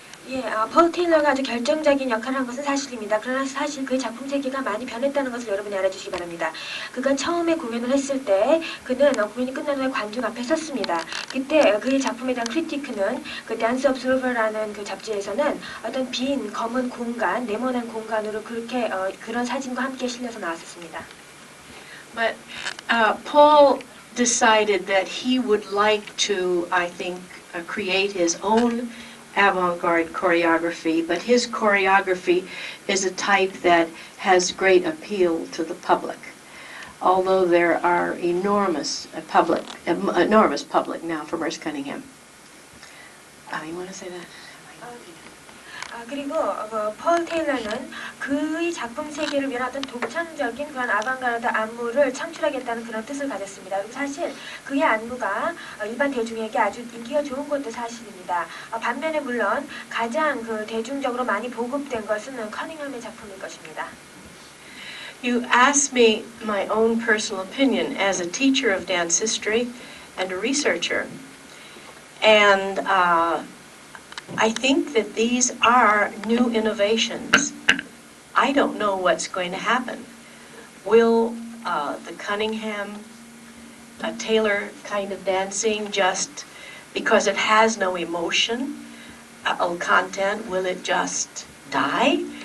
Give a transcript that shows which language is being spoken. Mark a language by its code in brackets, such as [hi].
[ko] 예, 폴 테일러가 아주 결정적인 역할을 한 것은 사실입니다. 그러나 사실 그의 작품 세계가 많이 변했다는 것을 여러분이 알아주시기 바랍니다. 그가 처음에 공연을 했을 때 그는 공연이 끝난 후에 관중 앞에 섰습니다. 그때 그의 작품에 대한 크리티크는 그 댄스 observer라는 그 잡지에서는 어떤 빈 검은 공간, 네모난 공간으로 그렇게 그런 사진과 함께 실려서 나왔었습니다. [en] But Paul decided that he would like to, I think, create his own avant-garde choreography, but his choreography is a type that has great appeal to the public. Although there are enormous public now for Merce Cunningham. You want to say that? [ko] 그리고 폴 테일러는 그의 작품 세계를 위한 어떤 독창적인 그런 아방가르드 안무를 창출하겠다는 그런 뜻을 가졌습니다. 그리고 사실 그의 안무가 일반 대중에게 아주 인기가 좋은 것도 사실입니다. 반면에 물론 가장 그 대중적으로 많이 보급된 것은 커닝ham의 작품일 것입니다. [en] You asked me my own personal opinion as a teacher of dance history and a researcher. And I think that these are new innovations. I don't know what's going to happen. Will the Cunningham Taylor kind of dancing, just because it has no emotion or content, will it just die?